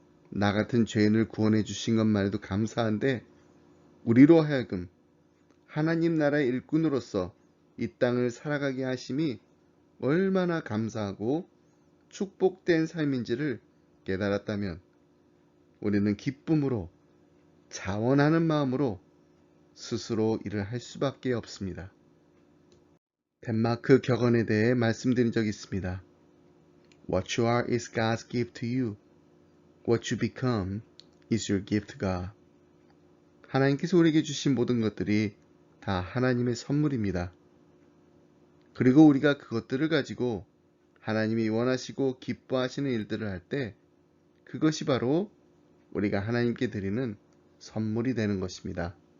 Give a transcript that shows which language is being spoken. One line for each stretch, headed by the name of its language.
Korean: 나 같은 죄인을 구원해 주신 것만 해도 감사한데 우리로 하여금 하나님 나라의 일꾼으로서 이 땅을 살아가게 하심이 얼마나 감사하고 축복된 삶인지를 깨달았다면 우리는 기쁨으로 자원하는 마음으로 스스로 일을 할 수밖에 없습니다. 덴마크 격언에 대해 말씀드린 적이 있습니다.
English: What you are is God's gift to you. What you become is your gift to God.
Korean: 하나님께서 우리에게 주신 모든 것들이 다 하나님의 선물입니다. 그리고 우리가 그것들을 가지고 하나님이 원하시고 기뻐하시는 일들을 할 때 그것이 바로 우리가 하나님께 드리는 선물이 되는 것입니다.